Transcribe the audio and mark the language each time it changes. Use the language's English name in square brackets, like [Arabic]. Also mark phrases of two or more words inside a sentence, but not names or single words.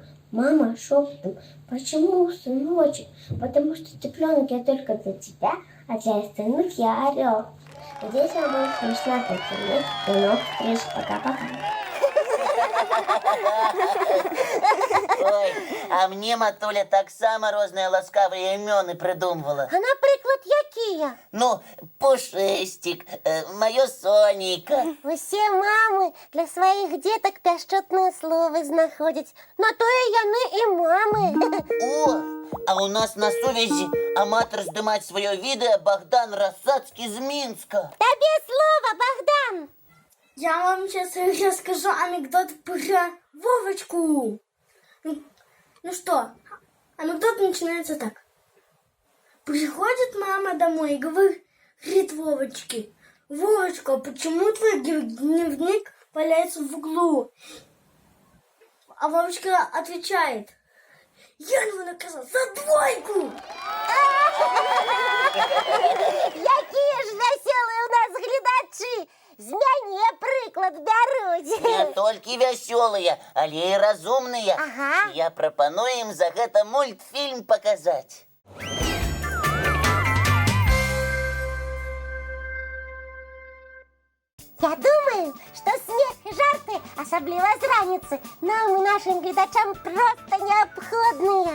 [Russian] Мама шепотом: почему, сыночек? Потому что цыпленок я только для тебя, а для остальных я орел. Надеюсь, вам будет смешно, как тебе. До новых встреч, пока-пока. [Belarusian] Ой, а мне Матуля таксама розныя ласкавыя імёны прыдумвала. А, наприклад, якія? Ну, Пушыстик, маё Сонейка. Усе мамы для сваіх дзетак пяшчотныя словы знаходзяць. На тое яны і мамы. О, а у нас на сувязі аматар здымаць сваё відэа Богдан Рассадскі з Мінска. Табе слова, Богдан! [Russian] Я вам сейчас расскажу анекдот про Вовочку. Ну что, анекдот начинается так. Приходит мама домой и говорит Вовочке: Вовочка, почему твой дневник валяется в углу? А Вовочка отвечает: я его наказал за двойку. [Belarusian] Якія ж вясёлыя у нас гледачы! З мяне прыклад бяруць. Не толькі вясёлыя, але і разумныя. Ага. Я прапаную ім за гэта мультфільм паказаць. Я думаю, што смех і жарты, асабліва з раніцы, нам і нашым гледачам проста неабходныя.